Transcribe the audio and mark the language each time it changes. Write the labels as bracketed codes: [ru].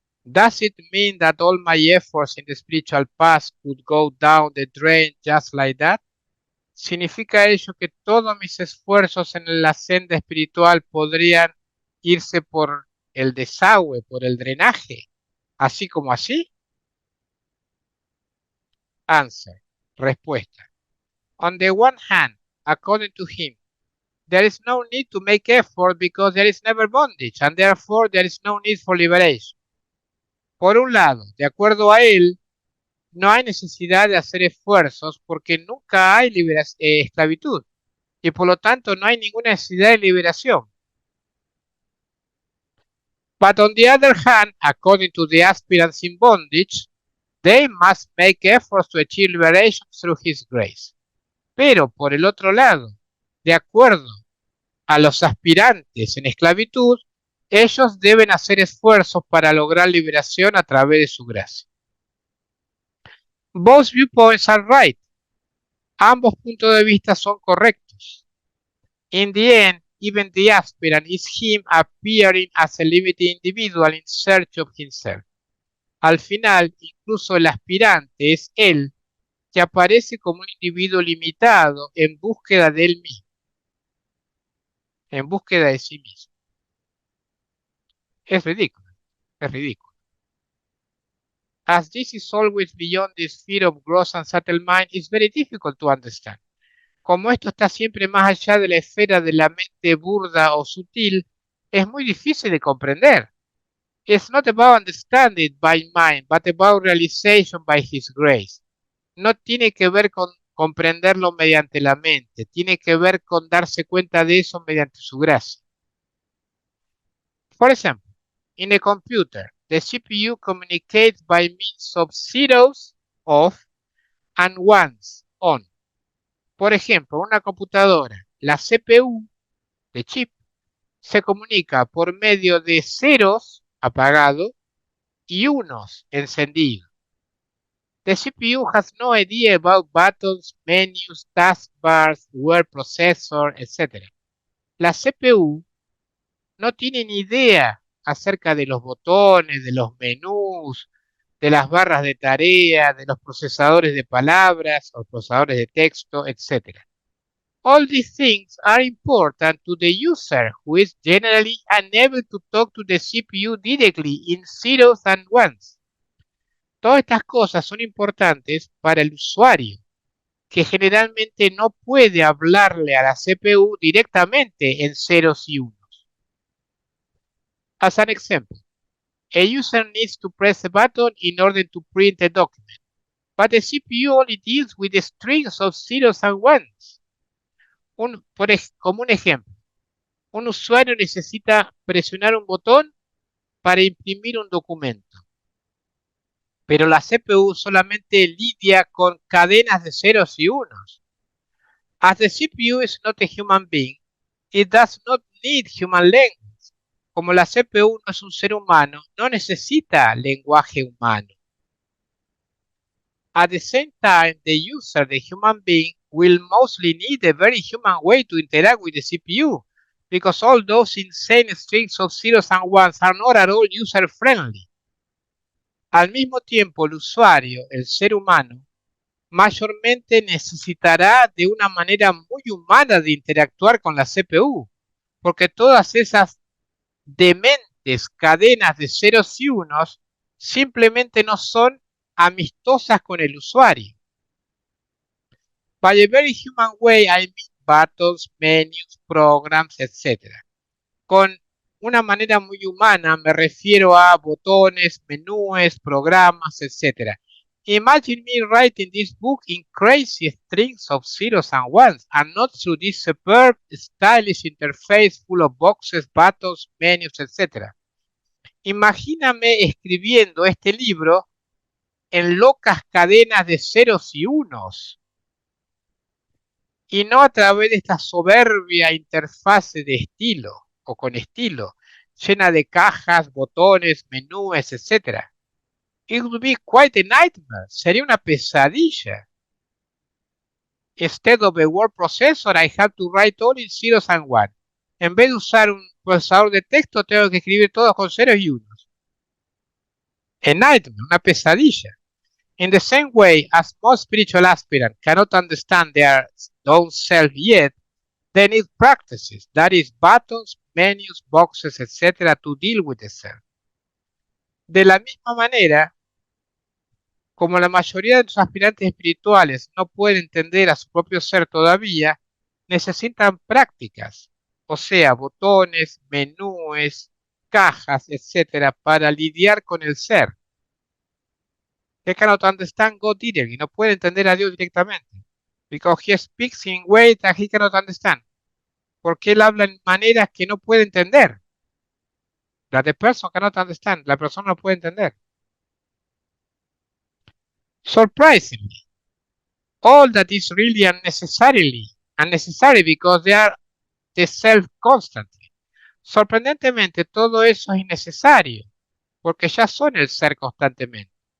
[en] Does it mean that all my efforts in the spiritual path could go down the drain just like that? [es] ¿Significa ello que todos mis esfuerzos en la senda espiritual podrían irse por el desagüe, por el drenaje, así como así? [en] Answer. [es] Respuesta. [en] On the one hand, according to him, there is no need to make effort because there is never bondage, and therefore there is no need for liberation. [es] Por un lado, de acuerdo a él, no hay necesidad de hacer esfuerzos porque nunca hay esclavitud, y por lo tanto no hay ninguna necesidad de liberación. [en] But on the other hand, according to the aspirants in bondage, they must make efforts to achieve liberation through his grace. [es] Pero por el otro lado, de acuerdo a los aspirantes en esclavitud, Ellos deben hacer esfuerzos para lograr liberación a través de su gracia. [en] Both viewpoints are right. [es] Ambos puntos de vista son correctos. [en] In the end, even the aspirant is him appearing as a limited individual in search of himself. [es] Al final, incluso el aspirante es él, que aparece como un individuo limitado en búsqueda de él mismo, en búsqueda de sí mismo. Es ridículo, es ridículo. [en] As this is always beyond the sphere of gross and subtle mind, it's very difficult to understand. [es] Como esto está siempre más allá de la esfera de la mente burda o sutil, es muy difícil de comprender. [en] It's not about understanding by mind, but about realization by His grace. [es] No tiene que ver con comprenderlo mediante la mente, tiene que ver con darse cuenta de eso mediante su gracia. [en] For example, in a computer, the CPU communicates by means of zeros off and ones on. [es] Por ejemplo, una computadora, la CPU de chip se comunica por medio de ceros apagado y unos encendido. [en] The CPU has no idea about buttons, menus, taskbars, word processor, etc. [es] La CPU no tiene ni idea acerca de los botones, de los menús, de las barras de tarea, de los procesadores de palabras o procesadores de texto, etc. [en] All these things are important to the user, who is generally unable to talk to the CPU directly in zeros and ones. [es] Todas estas cosas son importantes para el usuario, que generalmente no puede hablarle a la CPU directamente en ceros y unos. [en] As an example, a user needs to press a button in order to print a document, but the CPU only deals with the strings of zeros and ones. [es] Como un ejemplo, un usuario necesita presionar un botón para imprimir un documento, pero la CPU solamente lidia con cadenas de ceros y unos. [en] As the CPU is not a human being, it does not need human language. [es] Como la CPU no es un ser humano, no necesita lenguaje humano. [en] At the same time, the user, the human being, will mostly need a very human way to interact with the CPU, because all those insane strings of zeros and ones are not at all user-friendly. [es] Al mismo tiempo, el usuario, el ser humano, mayormente necesitará de una manera muy humana de interactuar con la CPU, porque todas esas dementes cadenas de ceros y unos simplemente no son amistosas con el usuario. [en] By a very human way, I mean buttons, menus, programs, etc. [es] Con una manera muy humana me refiero a botones, menús, programas, etc. [en] Imagine me writing this book in crazy strings of zeros and ones, and not through this superb, stylish interface full of boxes, buttons, menus, etc. [es] Imagíname escribiendo este libro en locas cadenas de ceros y unos, y no a través de esta soberbia interfase de estilo o con estilo, llena de cajas, botones, menús, etc. [en] It would be quite a nightmare. [es] Sería una pesadilla. [en] Instead of a word processor, I have to write all in zeros and ones. [es] En vez de usar un procesador de texto, tengo que escribir todo con ceros y unos. [en] A nightmare, [es] una pesadilla. [en] In the same way as most spiritual aspirants cannot understand their own self yet, they need practices, that is, buttons, menus, boxes, etc., to deal with the self. [es] De la misma manera, como la mayoría de los aspirantes espirituales no pueden entender a su propio ser todavía, necesitan prácticas, o sea, botones, menús, cajas, etc., para lidiar con el ser. [en] They cannot understand God directly, [es] no puede entender a Dios directamente. [en] Because he speaks in ways that he cannot understand. [es] Porque él habla en maneras que no puede entender. [en] That the person cannot understand. [es] La persona no puede entender. [en] Surprisingly, all that is really unnecessary because they are the self constantly. [es] Sorprendentemente, todo eso es innecesario, porque ya son el ser constantemente.